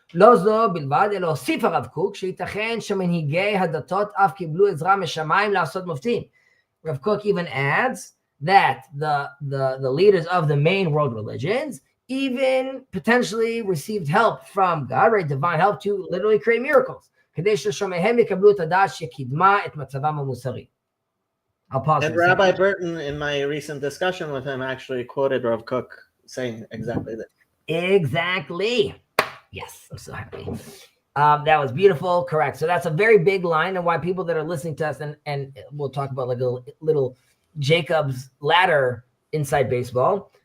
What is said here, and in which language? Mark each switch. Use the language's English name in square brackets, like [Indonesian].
[Hebrew] לא זו בלבד, אלא הוסיף הרב קוק, שייתכן שמנהיגי הדתות אף קיבלו עזרה משמיים לעשות מופתים. [English] Rav Kook even adds that the leaders of the main world religions even potentially received help from God, right? Divine help to literally create miracles. [Hebrew] כדי ששומעיהם יקבלו את הדעת שקידמה את מצבם המוסרי. [English] I'll pause. And Rabbi Burton, in my recent discussion with him, actually quoted Rav Kook saying exactly that. Exactly. Yes, I'm so happy. That was beautiful. Correct. So that's a very big line, and why people that are listening to us, and we'll talk about like a little Jacob's ladder inside baseball.